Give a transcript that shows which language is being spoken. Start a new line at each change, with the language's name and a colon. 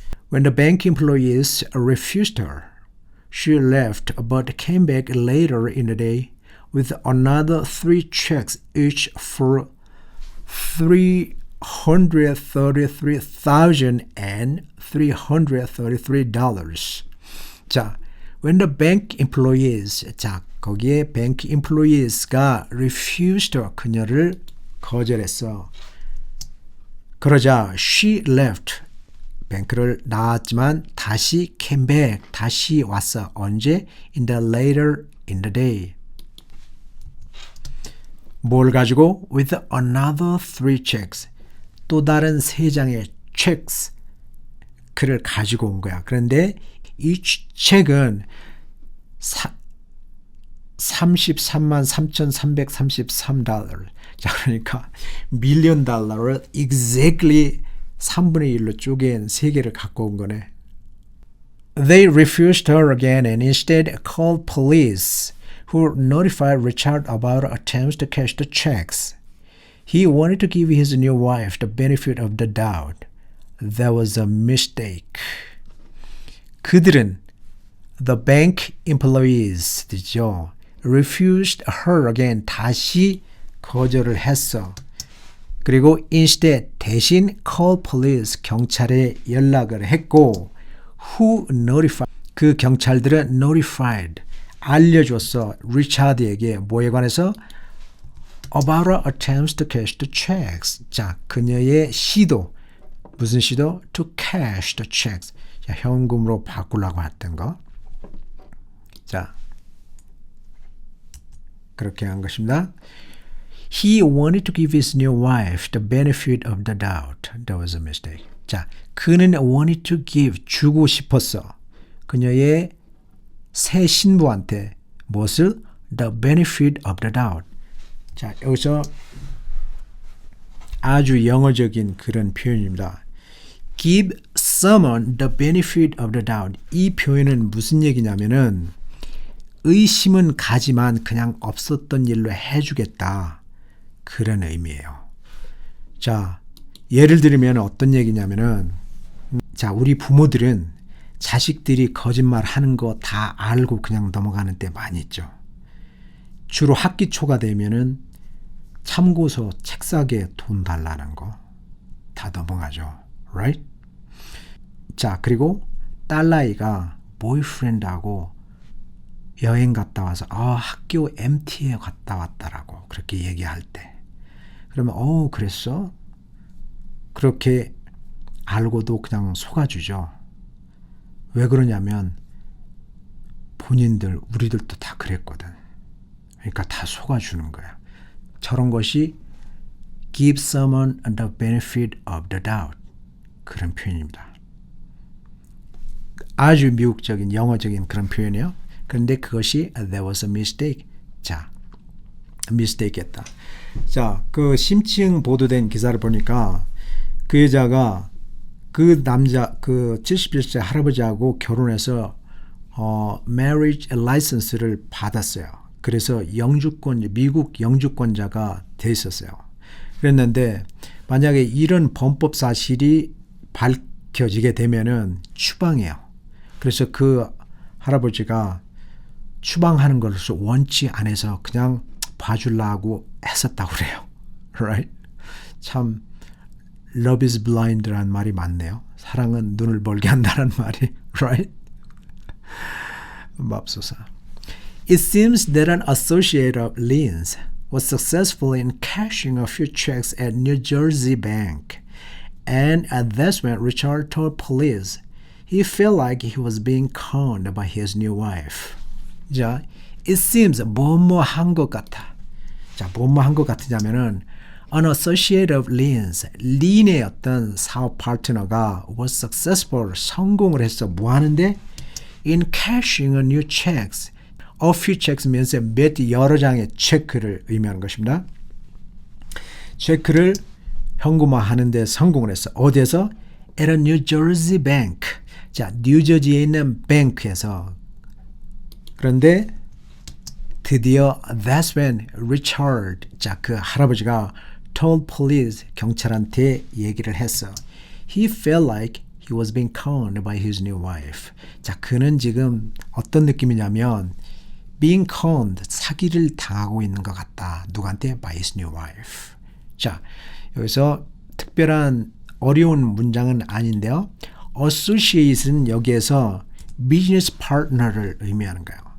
English: When the bank employees refused her, she left but came back later in the day with another 3 checks each for $333,333. 자, when the bank employees, 자, 거기에 bank employees가 refused her,
Korean: 그녀를 거절했어. 그러자
English: she left,
Korean: 뱅크를 나왔지만 다시
English: came back,
Korean: 다시 왔어. 언제?
English: In the later in the day.
Korean: 뭘 가지고?
English: With another 3 checks.
Korean: 또 다른 3장의 checks 그를 가지고 온 거야. 그런데
English: each check
Korean: 은 333,333달러. 자, 그러니까 밀리언 달러를 exactly 3분의 1로 쪼갠 3개를 갖고 온 거네.
English: They refused her again and instead called police, who notified Richard about attempts to cash the checks. He wanted to give his new wife the benefit of the doubt. That was a mistake.
Korean: 그들은
English: the bank employees죠. refused her again.
Korean: 다시 거절을 했어. 그리고 instead 대신
English: call police
Korean: 경찰에 연락을 했고
English: who notified
Korean: 그 경찰들은 notified 알려줬어. 리차드에게 뭐에 관해서
English: about her attempts to cash the checks.
Korean: 자, 그녀의 시도 무슨 시도?
English: to cash the checks.
Korean: 자, 현금으로 바꾸려고 했던 거. 자, 그렇게 한 것입니다.
English: He wanted to give his new wife the benefit of the doubt. That was a mistake.
Korean: 자, 그는
English: wanted to give,
Korean: 주고 싶었어. 그녀의 새 신부한테 무엇을?
English: The benefit of the doubt.
Korean: 자, 여기서 아주 영어적인 그런 표현입니다.
English: Give someone the benefit of the doubt.
Korean: 이 표현은 무슨 얘기냐면은 의심은 가지만 그냥 없었던 일로 해주겠다. 그런 의미예요. 자, 예를 들면 어떤 얘기냐면은 자, 우리 부모들은 자식들이 거짓말 하는 거 다 알고 그냥 넘어가는 때 많이 있죠. 주로 학기 초가 되면은 참고서 책 사게 돈 달라는 거 다 넘어가죠.
English: Right?
Korean: 자, 그리고 딸아이가 보이프렌드하고 여행 갔다 와서 학교 MT에 갔다 왔다라고 그렇게 얘기할 때 그러면 그랬어? 그렇게 알고도 그냥 속아주죠. 왜 그러냐면 본인들, 우리들도 다 그랬거든. 그러니까 다 속아주는 거야. 저런 것이
English: give someone the benefit of the doubt.
Korean: 그런 표현입니다. 아주 미국적인 영어적인 그런 표현이에요. 그런데 그것이
English: there was a mistake.
Korean: 자, mistake했다. 자, 그 심층 보도된 기사를 보니까 그 여자가 그 남자, 그 71세 할아버지하고 결혼해서 marriage license를 받았어요. 그래서 영주권, 미국 영주권자가 돼 있었어요. 그랬는데 만약에 이런 범법 사실이 밝혀지게 되면은 추방해요. 그래서 그 할아버지가 추방하는 것을 원치 않아서 그냥 봐주려고 했었다고 그래요.
English: Right?
Korean: 참
English: Love is blind
Korean: 라는 말이 맞네요. 사랑은 눈을 멀게 한다는 말이.
English: Right?
Korean: 맙소사.
English: It seems that an associate of Lynn's was successful in cashing a few checks at New Jersey Bank. And that's when Richard told police he felt like he was being conned by his new wife.
Korean: 자,
English: it seems
Korean: 뭐뭐한 것 같아. 자, 뭐뭐한 것 같으냐면은
English: an associate of Lynn's,
Korean: 린의 어떤 사업 파트너가
English: was successful,
Korean: 성공을 해서 뭐 하는데
English: in cashing a new checks. A few checks means
Korean: 몇 여러 장의 체크를 의미하는 것입니다. 체크를 현금화하는데 성공을 했어. 어디에서?
English: At a New Jersey Bank.
Korean: 자, 뉴저지에 있는 뱅크에서. 그런데 드디어
English: that's when Richard,
Korean: 자, 그 할아버지가
English: told police,
Korean: 경찰한테 얘기를 했어.
English: He felt like he was being conned by his new wife.
Korean: 자, 그는 지금 어떤 느낌이냐면
English: being conned,
Korean: 사기를 당하고 있는 것 같다. 누구한테?
English: By his new wife.
Korean: 자, 여기서 특별한 어려운 문장은 아닌데요. associate은 여기에서 비즈니스 파트너를 의미하는 거예요.